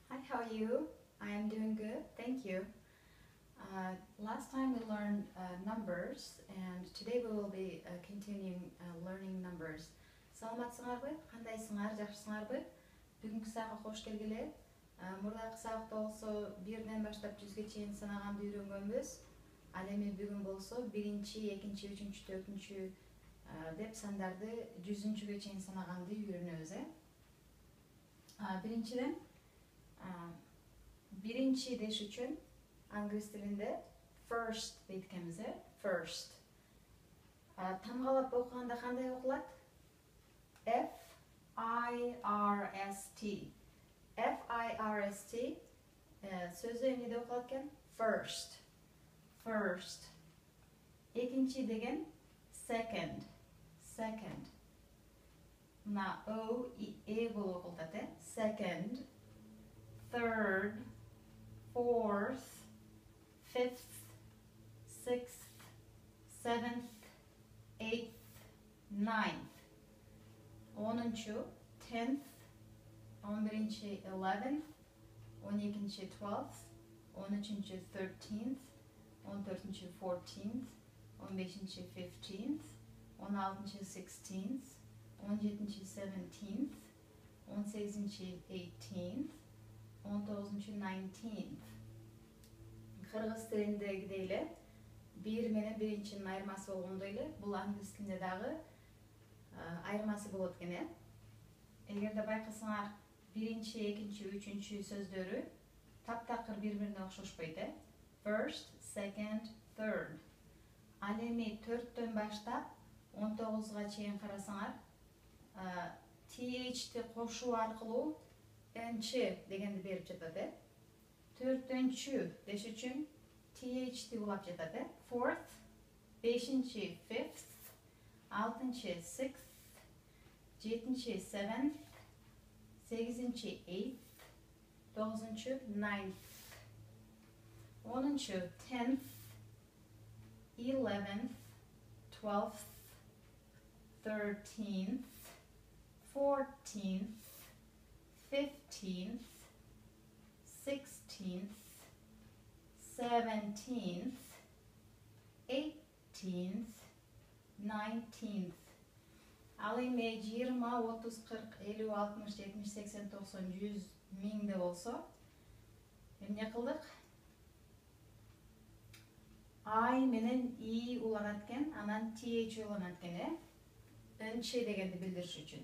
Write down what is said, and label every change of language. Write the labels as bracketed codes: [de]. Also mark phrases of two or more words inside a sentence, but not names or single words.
[en] how are you? I am doing good, thank you. Last time we learned numbers, and today we will be continuing learning numbers. [ky] Саламатсыңарбы? Кандайсыңар? Жакшысыңарбы? Бүгүнкү сабакка кош келгиле. Мурдакы сабакта болсо 1ден баштап 100ге чейин санаганды үйрөнгөнбүз. Ал эми бүгүн болсо 1-чи, 2-чи, 3-чү, 4-чү деп сандарды 100-чүгө чейин санаганды үйрөнөбүз. Биринчиден биринчи деш үчүн англис тилинде first дейткенбиз, first. Тамгалап окуганда кандай окулат? [en] F-I-R-S-T. [ky] F-I-R-S-T сөзү эмнеде окулат экен? [en] First. First. Экинчи деген second. Second. [ky] Мына O, E болуп окулат, [en] Second. Third. Fourth. Fifth. Sixth. Seventh. Eighth. Ninth. [ky] 10-чу, 10th, 11-чи, 11th, 12-чи, 12th, 13-чи, 13th, 14-чи, 14th, 15-чи, 15th, 16-чи, 16th, 17-чи, 17th, 18-чи, 18th, 19-чу, 19th. Кыргыз тилиндегидей эле 1 менен 1-чинин айырмасы болгондой эле бул англис тилинде дагы айырмасы болот экен. Эгерде байкасаңар 1-чи, 2-чи, 3-чү сөздөрү таптакыр бири-бирине окшошпойт, [en] First, second, third. [ky] Ал эми 4төн баштап 19га чейин карасаңар, TH'ти кошуу аркылуу нчы дегенди берип жатат, 4-чү деш үчүн TH'ти улап жатат, [en] Fourth, 5-чи, fifth, [ky] 6-чы, 6th, 7-чи, 7th, 8-чи, 8th, 9-чу, 9th, 10-чу, 10th, [en] 11th, 12th, 13th, 14th, 15th, 16th, 17th, 18th, 19th. [ky] Ал эми 20, 30, 40, 50, 60, 70, 80, 90, 100, 1000 болсо эмне кылдык? I менен I уланат экен, анан TH уланат экен, нчы дегенди билдириш үчүн.